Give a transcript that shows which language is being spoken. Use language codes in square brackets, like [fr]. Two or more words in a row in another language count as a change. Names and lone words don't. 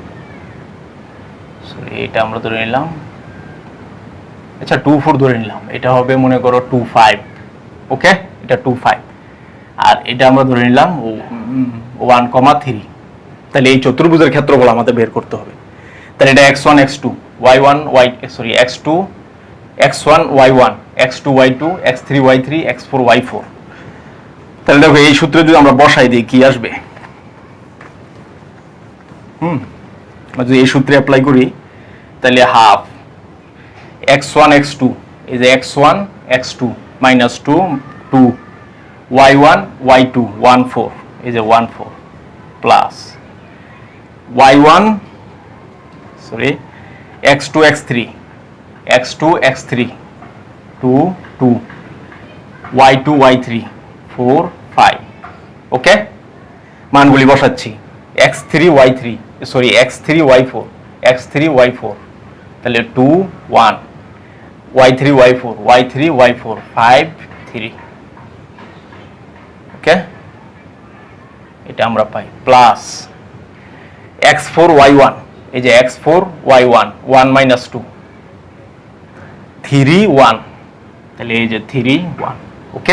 [bn] সরি এটা আমরা ধরে নিলাম, আচ্ছা 2 4 ধরে নিলাম, এটা হবে মনে করো 2 5, ওকে, এটা 2 5, আর এটা আমরা ধরে নিলাম 1 3, তাহলে এই চতুর্ভুজের ক্ষেত্রফল আমাদের বের করতে হবে। তাহলে এটা x1 x2 y1 y সরি x2 x1 y1 x2 y2 x3 y3 x4 y4, তাহলে দেখো এই সূত্রে যদি আমরা বসাই দিই কি আসবে, যদি এই সূত্রে অ্যাপ্লাই করি তাহলে হাফ x1 x2, এই যে x1 x2 -2 2 y1 y2 1 4, এই যে 1 4 প্লাস y1 সরি x2 x3 x2 x3 2 2 y2 y3 4 5, ওকে, মানগুলি বসাচ্ছি। x3 y3 সরি x3 y4 x3 y4 তাহলে 2 1 y3 y4 y3 y4 5 3 ওকে, এটা আমরা পাই প্লাস x4 y1 এই যে x4 y1 1 minus 2 3 1 তাহলে এই যে 3 1 ওকে।